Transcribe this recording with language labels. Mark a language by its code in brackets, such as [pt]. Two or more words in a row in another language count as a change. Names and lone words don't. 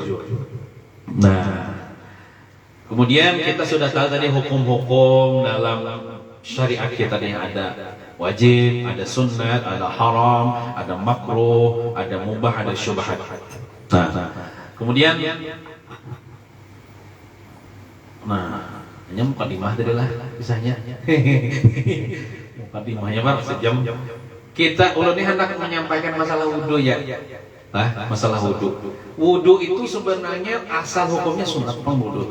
[id] Nah, kemudian kita sudah tahu tadi hukum-hukum dalam syariat kita yang ada wajib, ada sunat, ada haram, ada makruh, ada mubah, ada syubhat. Nah, kemudian hanya mukadimah tadi lah kisahnya. Mukadimahnya Pak sejam. [bjn] Kita ulun ini hendak menyampaikan masalah wudu ya. [id] Masalah wudu. Wudu itu sebenarnya asal hukumnya sunat pengwudu.